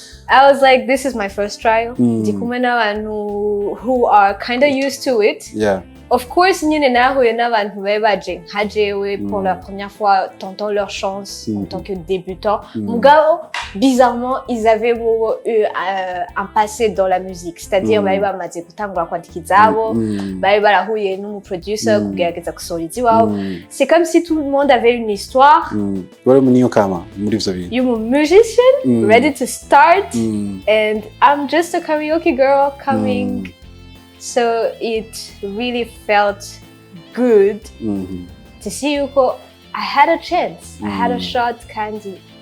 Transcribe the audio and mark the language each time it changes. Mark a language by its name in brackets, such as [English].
[English] I was this is my first trial. [Rundi] Ndi kumwe n'abantu [English] who are kind of used to it. Yeah. [French] of course [Rundi] nyine nahuye n'abantu bari baje nka jewe [French] pour la première fois tentant leur chance en tant que débutant. Mugabo bizarrement ils avaient eu un passé dans la musique, c'est-à-dire [Rundi] bari bamaze gutangura kwandika izabo, bari barahuye n'umuproducer kugerageza gusohora iziwabo. [French] C'est comme si tout le monde avait une histoire. [Rundi] Wari umuniyokama muri ivyo bintu. [English] You're a musician, ready to start, and I'm just a karaoke girl coming. So it really felt good to see [Rundi] yuko [English] I had a chance, I had a shot kandi.